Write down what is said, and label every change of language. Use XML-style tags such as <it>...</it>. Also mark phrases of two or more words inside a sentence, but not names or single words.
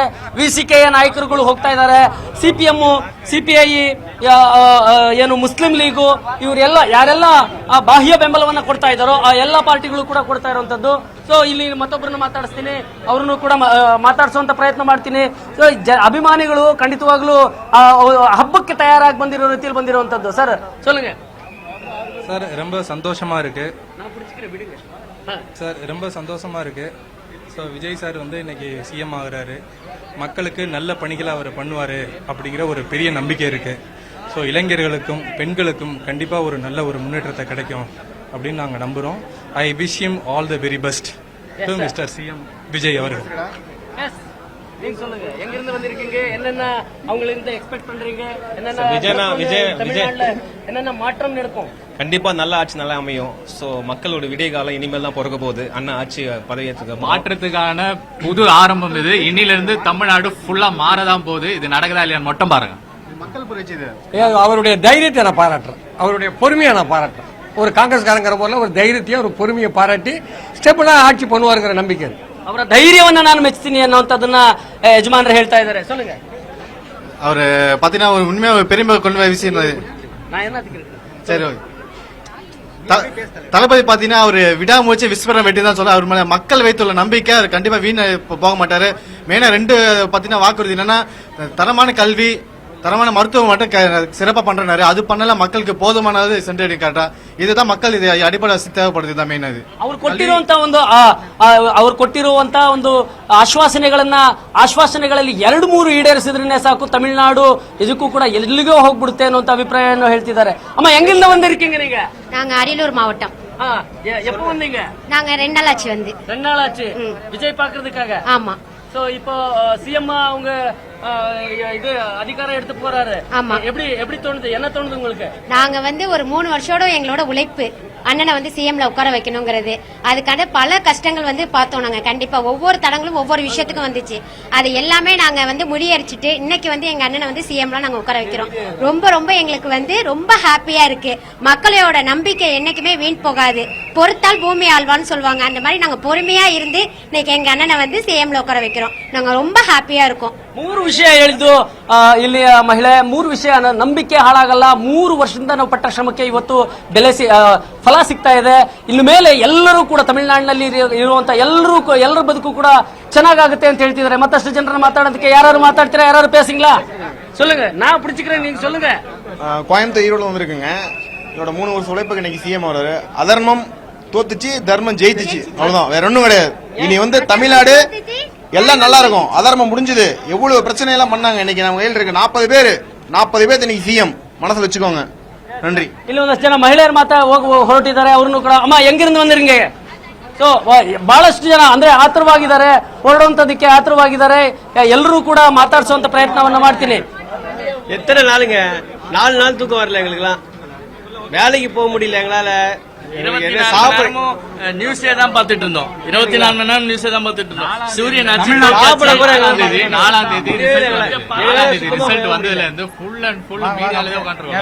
<kn>ವಿಸಿಕೆಯ ನಾಯಕರುಗಳು ಹೋಗ್ತಾ ಇದ್ದಾರೆ. CPM, CPI, ಏನು ಮುಸ್ಲಿಂ ಲೀಗು, ಇವರೆಲ್ಲ ಯಾರೆಲ್ಲ ಆ ಬಾಹ್ಯ ಬೆಂಬಲವನ್ನ ಕೊಡ್ತಾ ಇದ್ದಾರೋ ಆ ಎಲ್ಲಾ ಪಾರ್ಟಿಗಳು ಕೂಡ ಕೊಡ್ತಾ ಇರುವಂತದ್ದು. ಸೊ ಇಲ್ಲಿ ಮತ್ತೊಬ್ಬರನ್ನ ಮಾತಾಡಿಸ್ತೀನಿ, ಅವ್ರನ್ನು ಕೂಡ ಮಾತಾಡಿಸುವಂತ ಪ್ರಯತ್ನ ಮಾಡ್ತೀನಿ. ಸೊ ಅಭಿಮಾನಿಗಳು ಖಂಡಿತವಾಗ್ಲೂ ಹಬ್ಬಕ್ಕೆ ತಯಾರಾಗಿ ಬಂದಿರೋ ರೀತಿಯಲ್ಲಿ ಬಂದಿರುವಂತದ್ದು.</kn> <ta>ಸರ್ சொல்லுங்க. சார் ரொம்ப சந்தோஷமா இருக்கு சார், ரொம்ப சந்தோஷமா இருக்கு. ஸோ விஜய் சார் வந்து இன்னைக்கு சிஎம் ஆகுறாரு, மக்களுக்கு நல்ல பணிகளை அவர் பண்ணுவார் அப்படிங்கிற ஒரு பெரிய நம்பிக்கை இருக்கு. ஸோ இளைஞர்களுக்கும் பெண்களுக்கும் கண்டிப்பாக ஒரு நல்ல ஒரு முன்னேற்றத்தை கிடைக்கும் அப்படின்னு நாங்கள் நம்புகிறோம்.</ta> <en>I wish him all the very best to Mister CM விஜய் அவர்கள்.</en> <ta>நீங்க சொல்லுங்க, எங்க இருந்து வந்திருக்கீங்க, என்னென்ன அவங்களிருந்து எக்ஸ்பெக்ட் பண்றீங்க, என்னென்ன மாற்றம் நடக்கும்? கண்டிப்பா நல்ல ஆட்சி நல்லா அமையும். சோ மக்களோட விடிய காலம் இனிமேல் தான் பிறக்க போகுது. அண்ணா ஆட்சி பதவியேற்றுக்க மாற்றத்துக்கான புது ஆரம்பம் இது. இன்னிலிருந்து தமிழ்நாடு ஃபுல்லா மாறதான் போகுது. இது நடக்குதா இல்லையா மட்டும் பாருங்க. மக்கள் புரட்சி இது. அவருடைய தைரியத்தை நான் பாராட்டுறேன், அவருடைய பொறுமையை நான் பாராட்டுறேன். ஒரு காங்கிரஸ்காரங்கிற போல ஒரு தைரியத்தையும் ஒரு பொறுமையை பாராட்டி</ta> <kn>ಸ್ಟೆಬಲ್ ಆಗಿ</kn> <ta>பண்ணுவாருங்கிற ನಂಬಿಕೆ.</ta> <kn>ಅವರ ಧೈರ್ಯವನ್ನ ನಾನು ಮೆಚ್ಚುತ್ತೀನಿ ಅನ್ನುವಂಥದ್ದನ್ನ ಯಜಮಾನರು ಹೇಳ್ತಾ ಇದ್ದಾರೆ.</kn> <ta>சொல்லுங்க. அவர் பாத்தீங்கன்னா ஒரு உண்மையா ஒரு பெருமை கொண்டு போய் விஷயம் நான் என்ன சரி ஓகே. தளபதி பாத்தீங்கன்னா அவர் விடாமுயற்சி விஸ்வரம் வெட்டி தான் சொல்ல. அவர் மேல மக்கள் வைத்துள்ள நம்பிக்கை அவர் கண்டிப்பா வீண் போக மாட்டாரு. மெயினா ரெண்டு பாத்தீங்கன்னா வாக்குறுதி என்னன்னா தரமான கல்வி, தரமான மருத்துவம் மட்டும் சிறப்பா பண்றாரு. அது பண்ணல மக்களுக்கு போதுமானது சென்றடி காட்டா. இதுதான் மக்கள் இது அடிப்படை தேவைப்படுது தான் மெயின். அது</ta> <kn>ಅವ್ರು ಕೊಟ್ಟಿರುವಂತ ಒಂದು ಆಶ್ವಾಸನೆಗಳಲ್ಲಿ 2-3 ಈಡೇರಿಸಿದ್ರೆ ಸಾಕು, ತಮಿಳುನಾಡು ಇದಕ್ಕೂ ಕೂಡ ಎಲ್ಲಿಗೋ ಹೋಗ್ಬಿಡುತ್ತೆ ಅನ್ನುವಂತ ಅಭಿಪ್ರಾಯವನ್ನು ಹೇಳ್ತಿದ್ದಾರೆ. ಅಮ್ಮ ಹೆಂಗಿಂದ</kn> <ta>வந்திருக்கீங்க நீங்க? நாங்க அரியலூர் மாவட்டம். எப்ப வந்தீங்க? நாங்க 2 நாள் ஆச்சு வந்து. 2 நாள் ஆச்சு விஜய் பாக்குறதுக்காக? ஆமா. சோ இப்போ சிஎம் அவங்க இது அதிகாரம் எடுத்து போறாரு. ஆமா. எப்படி தோணுது, என்ன தோணுது உங்களுக்கு? நாங்க வந்து ஒரு 3 வருஷோட எங்களோட உழைப்பு அண்ணனை வந்து சிஎம்ல உட்கார வைக்கணுங்கிறது, அதுக்கான பல கஷ்டங்கள் வந்து பார்த்தோம். நாங்க கண்டிப்பா ஒவ்வொரு தடங்களும் ஒவ்வொரு விஷயத்துக்கும் வந்துச்சு. அது எல்லாமே நாங்க வந்து முறியடிச்சிட்டு இன்னைக்கு வந்து எங்க அண்ணனை வந்து சிஎம்ல நாங்க உட்கார வைக்கிறோம். ரொம்ப ரொம்ப எங்களுக்கு வந்து ரொம்ப ஹாப்பியா இருக்கு. மக்களோட நம்பிக்கை என்னைக்குமே வீண் போகாது. பொறுத்தால் பூமி ஆழ்வான்னு சொல்லுவாங்க. அந்த மாதிரி நாங்க பொறுமையா இருந்து இன்னைக்கு எங்க அண்ணனை வந்து சிஎம்ல உட்கார வைக்கிறோம். நாங்க ரொம்ப ஹாப்பியா இருக்கோம்.</ta> <kn>3 ವಿಷಯ ಹೇಳಿದ್ದು ಇಲ್ಲಿಯ ಮಹಿಳೆ. 3 ವಿಷಯ, ನಂಬಿಕೆ ಹಾಳಾಗಲ್ಲ. 3 ವರ್ಷದಿಂದ ನಾವು ಪಟ್ಟ ಶ್ರಮಕ್ಕೆ ಇವತ್ತು ಫಲ ಸಿಗ್ತಾ ಇದೆ. ಇನ್ನು ಮೇಲೆ ಎಲ್ಲರೂ ಕೂಡ ತಮಿಳುನಾಡಿನಲ್ಲಿ ಇರುವಂತ ಎಲ್ಲರ ಬದುಕು ಕೂಡ ಚೆನ್ನಾಗುತ್ತೆ ಅಂತ ಹೇಳ್ತಿದ್ದಾರೆ. ಮತ್ತಷ್ಟು ಜನರನ್ನ ಮಾತಾಡೋದಕ್ಕೆ ಯಾರು ಮಾತಾಡ್ತೀರಾ?</kn> <ta>ಯಾರು பேசுங்களா? சொல்லுங்க. நான் பிடிச்சிக்கிறேன், நீங்க சொல்லுங்க. கோயம்புத்தூர் ஈரோடு வந்திருக்குங்க. இதோட 3 வருஷம் உழைப்புக்கு இன்னைக்கு சிஎம் வர்றாரு. அதர்மம் தோத்துச்சு, தர்மம் ஜெயித்துச்சு, அவ்வளவுதான், வேற ஒண்ணும் கிடையாது. இனி வந்து தமிழ்நாடு எல்லாம் நல்லா இருக்கும். அதர்மம் முடிஞ்சது. எவ்வளவு பிரச்சனை எல்லாம் பண்ணாங்க, இன்னைக்கு நம்ம கையில் இருக்கு 40 பேர் இன்னைக்கு சிஎம். மனசுல வச்சுக்கோங்க. நன்றி.</ta> <kn>ಇಲ್ಲಿ ಒಂದಷ್ಟು ಜನ ಮಹಿಳೆಯರು ಹೊರಟಿದ್ದಾರೆ. ಅವ್ರನ್ನು ಕೂಡ ಅಮ್ಮ ಹೆಂಗಿருந்து ಬಂದಿರಂಗೆ? ಸೊ ಬಹಳಷ್ಟು ಜನ ಅಂದ್ರೆ ಆತುರವಾಗಿದ್ದಾರೆ, ಹೊರಡುವಂತದಕ್ಕೆ ಆತುರವಾಗಿದ್ದಾರೆ. ಎಲ್ಲರೂ ಕೂಡ ಮಾತಾಡಿಸುವಂತ ಪ್ರಯತ್ನವನ್ನ ಮಾಡ್ತೀನಿ.</kn> <ta>எத்தனை நாளுங்க? 4 நாள் தூக்கம் வரல எங்களுக்குலாம். வேலைக்கு போக முடியல எங்களால. நியூஸே தான் பார்த்துட்டு இருந்தோம். 24 மணி நேரம் நியூஸே தான் பார்த்துட்டு இருந்தோம். சூரியன் 4ஆம் தேதி ரிசல்ட் வந்ததுல இருந்து</ta> <en>full and full</en> <ta>மீடியால தான் உட்காந்துருக்கோம்.</ta>